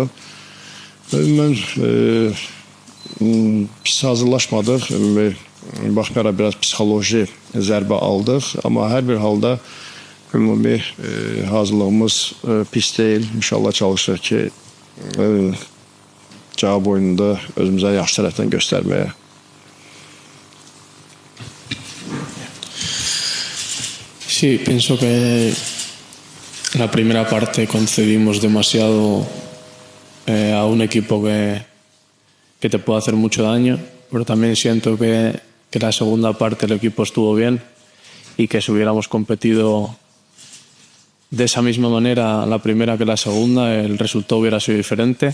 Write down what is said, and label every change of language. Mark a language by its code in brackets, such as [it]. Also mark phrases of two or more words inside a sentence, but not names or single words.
[az] Mən pis hazırlaşmadıq. Baxmayaraq biraz psixoloji zərbə aldıq. Amma hər bir halda ümumi hazırlığımız pis deyil. İnşallah çalışırıq ki, cavab oyununda özümüzə yaxşı tərəfdən göstərməyə. [es] Sí, pienso que la primera parte concedimos demasiado a un equipo que te puede hacer mucho daño, pero también siento que la segunda parte el equipo estuvo bien y que si hubiéramos competido de esa misma manera la primera que la segunda, el resultado hubiera sido diferente.